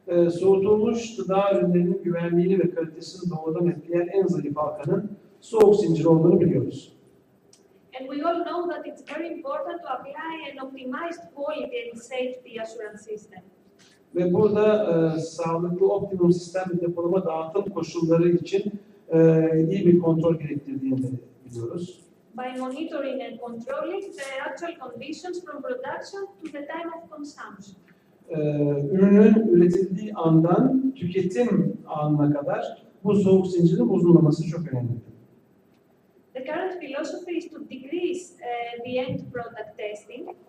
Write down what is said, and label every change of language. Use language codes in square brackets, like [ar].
[tr] Soğutulmuş gıda ürünlerinin güvenliğini ve kalitesini doğrudan etkileyen en zayıf halkanın soğuk zincir olduğunu biliyoruz. [en] And we all know that it's very important to apply an optimized quality and safety assurance system. [tr] Ve burada sağlıklı optimum sistem ve depolama dağıtım koşulları için iyi bir kontrol gerektirdiğini de biliyoruz. [en] By monitoring and controlling the actual conditions from production to the time of consumption. [tr] Ürünün üretildiği andan tüketim anına kadar bu soğuk zincirin bozulmaması çok önemli. [en] The current philosophy is to decrease the end product testing